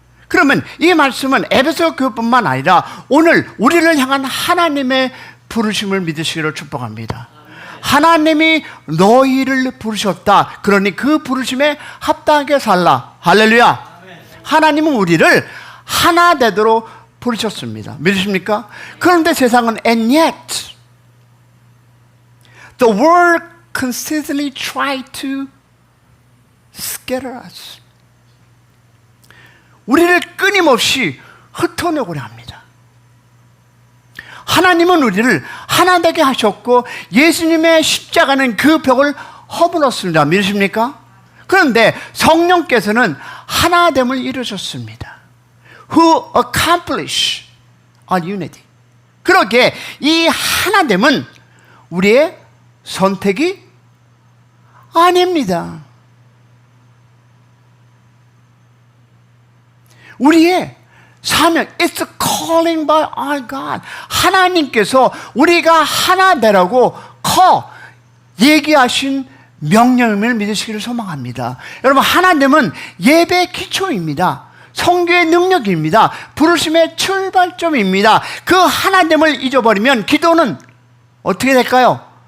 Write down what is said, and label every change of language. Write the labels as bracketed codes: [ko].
[ko] 그러면 이 말씀은 에베소 교회뿐만 아니라 오늘 우리를 향한 하나님의 부르심을 믿으시기를 축복합니다. 하나님이 너희를 부르셨다. 그러니 그 부르심에 합당하게 살라. 할렐루야. 하나님은 우리를 하나 되도록 부르셨습니다. 믿으십니까? 그런데 세상은 [en] and yet the world consistently try to scatter us. [ko] 우리를 끊임없이 흩어내고자 합니다. 하나님은 우리를 하나 되게 하셨고 예수님의 십자가는 그 벽을 허물었습니다. 믿으십니까? 그런데 성령께서는 하나됨을 이루셨습니다. [en] Who accomplish our unity. [ko] 그러기에 이 하나됨은 우리의 선택이 아닙니다. 우리의 사명, [en] it's a calling by our God. [ko] 하나님께서 우리가 하나 되라고 얘기하신 명령을 믿으시기를 소망합니다. 여러분, 하나됨은 예배의 기초입니다. 성교의 능력입니다. 부르심의 출발점입니다. 그 하나됨을 잊어버리면 기도는 어떻게 될까요?